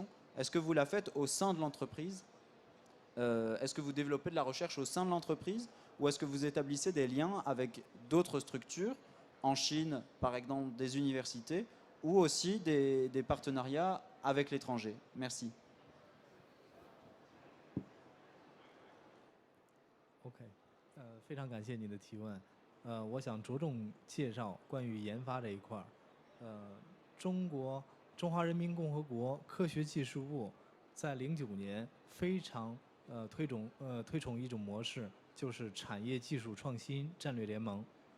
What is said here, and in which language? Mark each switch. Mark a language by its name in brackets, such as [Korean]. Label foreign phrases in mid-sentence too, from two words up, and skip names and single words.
[French] Est-ce que vous la faites au sein de l'entreprise? Est-ce que vous développez de la recherche au sein de l'entreprise? Ou est-ce que vous établissez des liens avec d'autres structures, en Chine, par exemple des universités, ou aussi des partenariats avec l'étranger? Merci. [Chinese] OK， 非常感谢你的提问。我想着重介绍关于研发这一块儿。中华人民共和国科学技术部在09年非常推崇一种模式，就是产业技术创新战略联盟。